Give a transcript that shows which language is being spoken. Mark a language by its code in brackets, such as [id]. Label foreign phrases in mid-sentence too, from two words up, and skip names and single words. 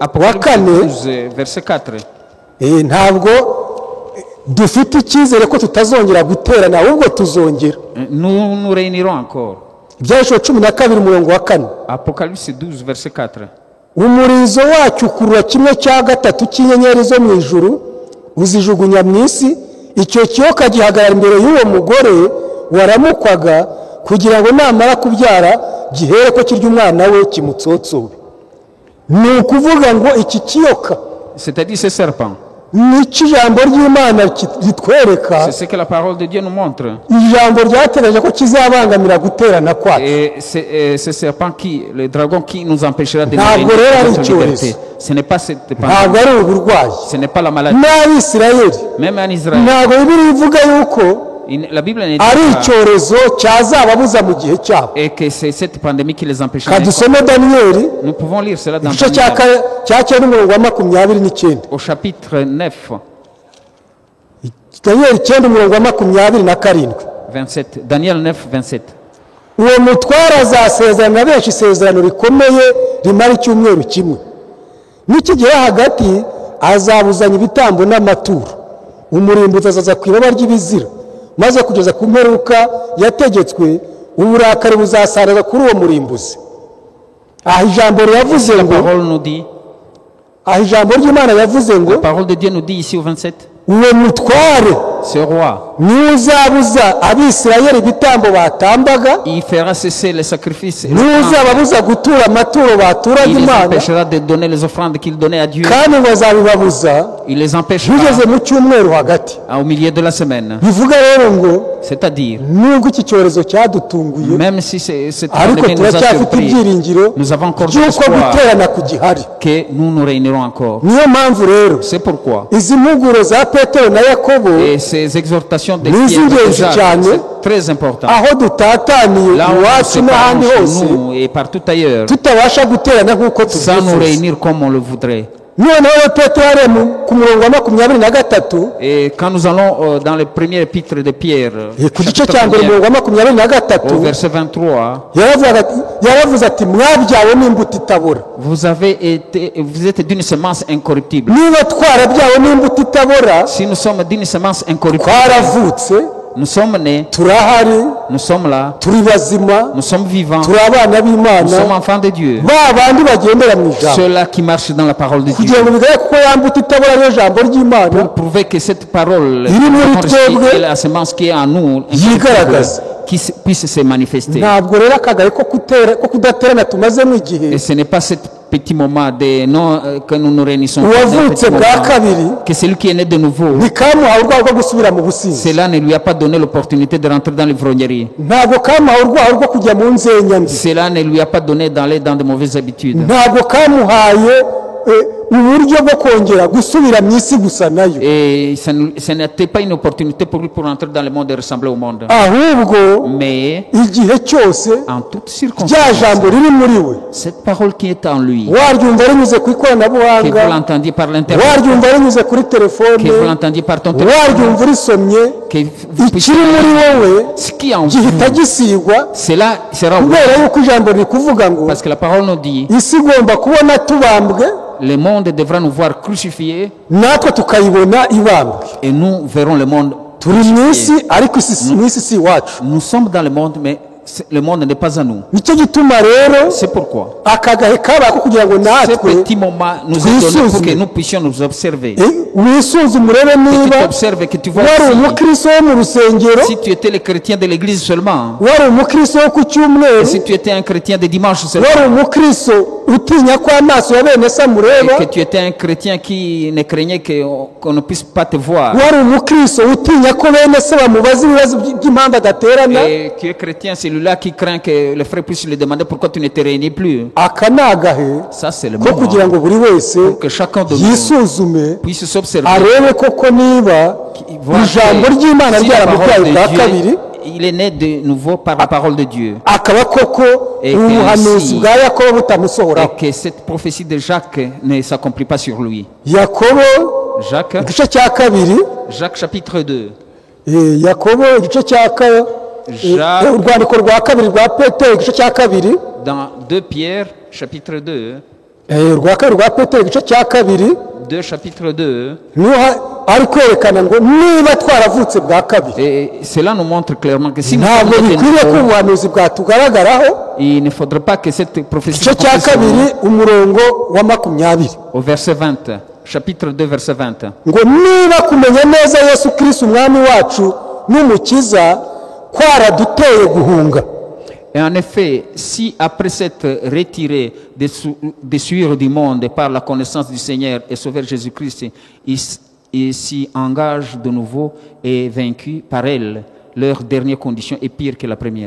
[fr] Apocalypse [rw] kane [fr] 12, verset 4. [rw] ntabwo dufite icyizere ko tutazongera guterana ahubwo tuzongera [fr] Nous nous réunirons encore. [rw] ibyahishuwe 12 umurongo wa kane [fr] Apocalypse 12, verset 4. [rw] umurizo wacyo ukurura 1/3 cy'inyenyeri zo mu ijuru uzijugunya mu isi icyo kiyoka gihagarara imbere y'uwo mugore waramukwaga kugira ngo namara kubyara gihere ko kirya umwana we kimutsotsobe ni ukuvuga ngo iki kiyoka [fr] C'est-à-dire ce serpent. [rw] nicyo ijambo ry'imana ritwereka [fr] C'est ce que la parole de Dieu nous montre. [rw] ijambo ryategereje ko kizabangamira guterana kwacu [fr] Et c'est ce serpent qui, le dragon qui nous empêchera de nous [rw] Ntabwo [fr] réunir [rw] rero [fr] dans [rw] ari [fr] notre [rw] icyorezo. [fr] liberté. Ce n'est pas cette [rw] ntabwo [fr] pandémie. [rw] ari uburwayi [fr] Ce n'est pas la maladie. [rw] n'abisirayeli [fr] Même en Israël, [rw] ntabwo bibiri ivuga yuko [fr] la Bible ne dit [rw] ari [fr] pas [rw] icyorezo cyazababuza mu gihe cyabo [fr] et que c'est cette pandémie qui les empêchera. [rw] kadusome daniyeli [fr] Nous pouvons lire cela dans [rw] igice [fr] Daniel, [rw] cya 9:29 [fr] au chapitre 9, [rw] daniyeli 9:27 [fr] 27. Daniel 9, 27. [rw] uwo mutware azasezerana benshi isezerano rikomeye rimara icyumweru kimwe n'iki gihe hagati azabuzanya ibitambo n'amaturo umurimbuzi azaza ku ibaba ry'ibizira maze kugeza ku mperuka yategetswe uburakari buzasarara kuri uwo murimbuzi aha ijambo ryavuze [fr] La [rw] ngo [fr] parole nous dit, [rw] aha ijambo ry'imana yavuze ngo [fr] la parole de Dieu nous dit ici au 27, [rw] uwo mutware [fr] ce roi, [rw] niwe uzabuza abisirayeli ibitambo batambaga, [fr] il fera cesser les sacrifices. Et [rw] niwe uzababuza gutura amaturo baturaga [fr] il les [rw] imana, [fr] empêchera de donner les offrandes qu'il donnait à Dieu. [rw] kandi ngo azabibabuza [fr] Il les empêchera [rw] bigeze mu cyumweru hagati. [fr] au milieu de la semaine. [rw] bivuga rero ngo [fr] C'est-à-dire, [rw] nubwo iki cyorezo cyadutunguye, [fr] même si cette [rw] ariko [fr] pandémie nous a [rw] turacyafite [fr] surpris, [rw] ibyiringiro [fr] nous avons encore de [rw] by'uko [fr] l'espoir [rw] guterana kugihari. [fr] que nous nous réunirons encore. [rw] niyo mpamvu rero [fr] C'est pourquoi. [rw] izi mpuguro za petero na yakobo, [fr] Et ces exhortations de Nous Pierre et de [rw] ingenzi [fr] Jacques, [rw] cyane, [fr] c'est très important. [rw] aho dutataniye [fr] Là où on [rw] iwacu [fr] se [rw] n'ahandi [fr] parle [rw] hose, [fr] chez nous et partout ailleurs, [rw] tutabasha guterana nk'uko [fr] sans nous [rw] tubyifuza. [fr] réunir comme on le voudrait. [rw] noneho petero ari ku murongo wa 23, [fr] Et quand nous allons dans le premier épître de Pierre, [rw] ku gice [fr] chapitre [rw] cya mbere [fr] 1, [rw] umurongo wa 23, [fr] au verset 23, [rw] yaravuze ati mwabyawe n'imbuto itabora. [fr] vous êtes d'une semence incorruptible. [rw] niba twarabyawe n'imbuto itabora, [fr] Si nous sommes d'une semence incorruptible, [rw] twaravutse, [fr] nous sommes nés, [rw] turahari, [fr] nous sommes là, [rw] turi bazima, [fr] nous sommes vivants, [rw] turi abana [fr] nous sommes [rw] b'imana, [fr] enfants de Dieu. [rw] ba bandi bagendera mu ijambo, [fr] Ceux-là qui marchent dans la parole de Dieu. [rw] kugira ngo bigaragare ko ya mbuto itabora ariyo jambo ry'imana [fr] Pour prouver que cette parole Il nous est dit la semence qui est en nous, [rw] yigaragaza. [fr] puisse se manifester. [rw] ntabwo rero akagaye ko kudaterana tumazemo igihe, [fr] Et ce n'est pas ce petit moment que nous nous réunissons. [rw] uwavutse bwa kabiri [fr] Que celui qui est né de nouveau, [rw] ntikamuhawe urwaho rwo gusubira mu businzi, [fr] cela ne lui a pas donné l'opportunité de rentrer dans l'ivrognerie. [rw] ntabwo kamuhawe urwaho rwo kujya mu nzenya mbi, [fr] Cela ne lui a pas donné d'aller dans de mauvaises habitudes. [rw] ntabwo kamuhaye uburyo bwo kongera gusubira mu isi gusa nayo, [fr] Et ce n'était pas une opportunité pour lui pour entrer dans le monde et ressembler au monde. [rw] ahubwo [fr] Mais [rw] igihe cyose [fr] en toutes [rw] rya [fr] circonstances, [rw] jambo riri muri we [fr] cette parole qui est en lui, [rw] waryumva rinyuze ku [fr] que vous [rw] ikoranabuhanga, [fr] l'entendiez par l'internet, [rw] waryumva rinyuze kuri telefone, [fr] que vous l'entendiez par ton téléphone, [rw] waryumva urisomye, [fr] que vous puissiez... [rw] ikiri muri wowe [fr] Ce qui est en [rw] gihita [fr] vous, [rw] gisigwa, [fr] cela sera oublié. [rw] kubera yuko ijambo riri kuvuga ngo [fr] Parce que la parole nous dit, [rw] isi igomba kubona tubambwe, [fr] le monde devra nous voir crucifiés [rw] natwe tukayibona ibambwe. [fr] et nous verrons le monde [rw] turi mu isi, [fr] crucifié. [rw] ariko mu isi si iwacu. [fr] Nous sommes dans le monde, mais le monde n'est pas à nous. [rw] nicyo gituma rero [fr] C'est pourquoi [rw] akagahe kabako kugira ngo [fr] ce [rw] natwe [fr] petit moment nous est donné pour que nous puissions nous observer. [rw] wisuzume urebe [fr] Que tu [rw] niba [fr] t'observes et que tu vois [rw] wari [fr] si, [rw] umukristo wo mu rusengero, [fr] si tu étais le chrétien de l'église seulement, [rw] wari umukristo wo ku cyumweru, [fr] et si tu étais un chrétien de dimanche seulement, [rw] wari umukristo utinya ko amaso ya bene se [fr] et [rw] amureba, [fr] que tu étais un chrétien qui ne craignait qu'on ne puisse pas te voir, [rw] wari umukristo utinya ko bene se bamubaza ibibazo by'impamvu adaterana, [fr] et tu es chrétien, celui-là qui craint que le frère puisse lui demander pourquoi tu ne te réunis plus. [rw] aka ni agahe [fr] Ça, c'est le [rw] ko kugira [fr] moment [rw] ngo buri wese [fr] pour que chacun de nous [rw] yisuzume [fr] puisse s'observer. [rw] arebe koko niba [fr] Voir [rw] ijambo [fr] que [rw] ry'imana [fr] si la [rw] ryaramubyaye [fr] parole [rw] bwa [fr] de [rw] kabiri, [fr] Dieu, il est né de nouveau par la parole de Dieu. [rw] akaba koko [fr] Et que [rw] ubuhanuzi [fr] ainsi- [rw] bwa yakobo [fr] Et [rw] butamusohoraho. [fr] que cette prophétie de Jacques ne s'accomplit pas sur lui. [rw] yakobo [fr] Jacques, [rw] igice cya kabiri, [fr] Jacques chapitre 2. [rw] yakobo igice cya urwandiko rwa kabiri rwa petero igice cya kabiri, [fr] Dans 2 Pierre chapitre 2, [rw] urwa kabiri rwa petero igice cya kabiri, [fr] 2 chapitre 2, [rw] niho ari kwerekana ngo niba twaravutse bwa kabiri, [fr] et cela nous montre clairement que si nous [rw] ntabwo [fr] sommes nés de [rw] bikwiriye ko [fr] nouveau, [rw] ubuhanuzi bwatugaragaraho. [fr] il ne faudrait pas que cette prophétie [rw] igice cya [fr] s'accomplisse sur nous. [rw] kabiri umurongo wa 20, [fr] Au verset 20, chapitre 2 verset 20. [rw] ngo niba kumenya neza Yesu Kristo umwami wacu n'umukiza kwaraduteye guhunga. [fr] Et en effet, si après s'être retiré des souillures du monde par la connaissance du Seigneur et Sauveur Jésus-Christ, il s'y engage de nouveau et vaincu par elle, leur dernière condition est pire que la première.